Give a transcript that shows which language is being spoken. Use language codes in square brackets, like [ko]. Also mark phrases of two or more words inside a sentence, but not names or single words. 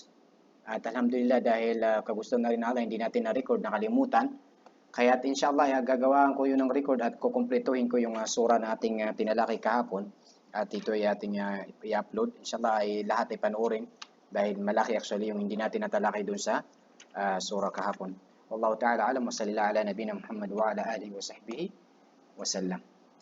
[tl] At alhamdulillah dahil kagusto na rin Allah, hindi natin na-record, nakalimutan. Kaya inshallah gagawaan ko yun ng record at kukumpletuhin ko yung sura na ating tinalakay kahapon. At ito ay ating i-upload. Inshallah ay lahat ay panoorin dahil malaki actually yung hindi natin natalakay dun sa sura kahapon. [ar] والله تعالى أعلم وصلى الله على نبينا محمد وعلى آله وصحبه وسلم.